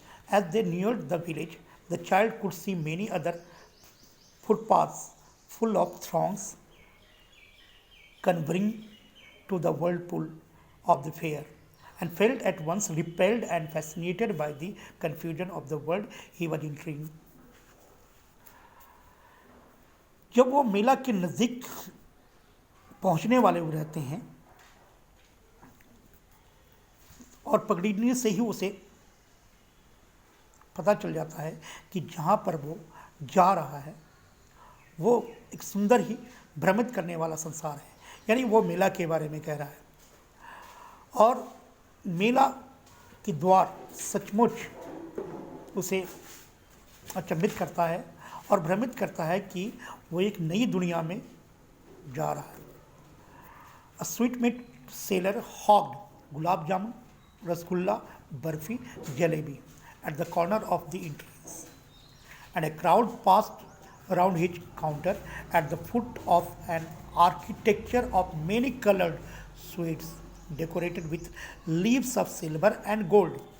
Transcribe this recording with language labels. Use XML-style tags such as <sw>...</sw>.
<en>As they neared the village, the child could see many other footpaths full of throngs converging to the whirlpool of the fair, and felt at once repelled and fascinated by the confusion of the world he was entering.</en> <hi>जब वो मेला के नज़दीक पहुंचने वाले हुए रहते हैं और पगडंडी से ही उसे पता चल जाता है कि जहाँ पर वो जा रहा है वो एक सुंदर ही भ्रमित करने वाला संसार है। यानी वो मेला के बारे में कह रहा है, और मेला के द्वार सचमुच उसे अचंभित करता है और भ्रमित करता है कि वो एक नई दुनिया में जा रहा है।</hi> <en>A sweet meat seller hogged gulab jamun, rasgulla, barfi, jalebi at the corner of the entrance, and a crowd passed around his counter at the foot of an architecture of many colored sweets decorated with leaves of silver and gold.</en>